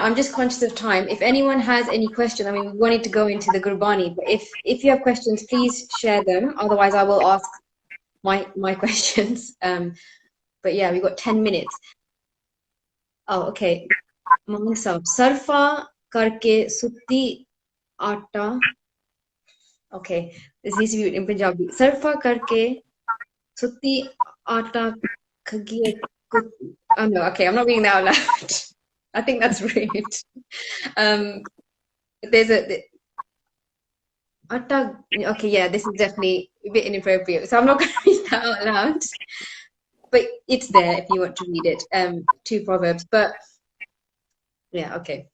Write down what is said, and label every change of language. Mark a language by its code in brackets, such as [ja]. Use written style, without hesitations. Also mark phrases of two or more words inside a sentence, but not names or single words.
[en] I'm just conscious of time. If anyone has any questions, I mean, we wanted to go into the Gurbani, but if you have questions, please share them. Otherwise, I will ask my questions. But yeah, we've got 10 minutes. Oh, okay. Mohan Saab. [pa] ਸਰਫਾ ਕਰਕੇ ਸੁੱਤੀ ਆਟਾ. [en] Okay, this needs to be in Punjabi. [pa] ਸਰਫਾ ਕਰਕੇ ਸੁੱਤੀ ਆਟਾ ਖਾ ਗਈ ਕੁੱਤ. [en] Oh no, okay, I'm not reading that out loud. I think that's rude. There's a atta. Okay, yeah, this is definitely a bit inappropriate, so I'm not going to read that out loud. But it's there if you want to read it. Two proverbs, but yeah, okay.